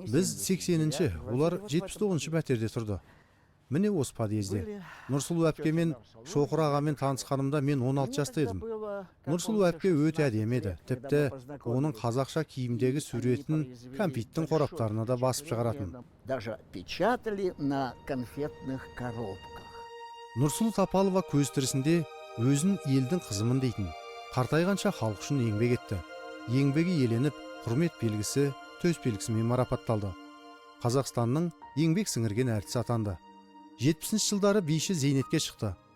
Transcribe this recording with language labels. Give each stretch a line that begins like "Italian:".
Kazakh: Біз 80-ші, олар 79-ші пәтерде тұрды. міне осы подъезде. Нұрсұлу әпке мен Шоқыр ағамен танысқанымда мен 16 жаста едім. Нұрсұлу әпке өте әдемі еді. Тіпті оның қазақша киімдегі суретін кәмпиттің қораптарына да басып шығаратын.
Russian: Даже печатали на конфетных коробках.
Kazakh: Нұрсұлу Тапалова көз тірісінде өзін елдің қызымын дейтін. Қартайғанша халық үшін еңбек етті. Еңбегі еленіп, құрмет белгісі, төс белгісімен марапатталды. Қазақстанның еңбек сіңірген әртісі атанды. 70 жылдары биші зейнетке шықты.